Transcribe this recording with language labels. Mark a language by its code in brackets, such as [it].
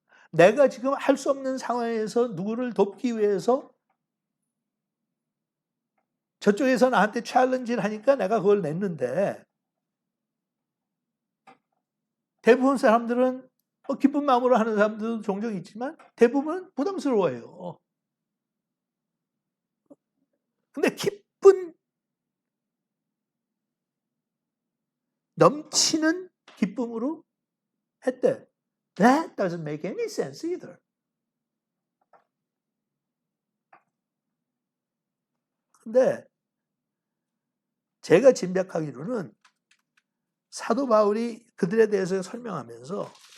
[ko] 내가 지금 할 수 없는 상황에서 누구를 돕기 위해서 저쪽에서 나한테 챌린지를 하니까 내가 그걸 냈는데 대부분 사람들은 기쁜 마음으로 하는 사람들도 종종 있지만 대부분은 부담스러워해요. 근데 기쁜 넘치는 기쁨으로 했대. [en] That doesn't make any sense either. [ko] 근데 제가 짐작하기로는 사도 바울이 그들에 대해서 설명하면서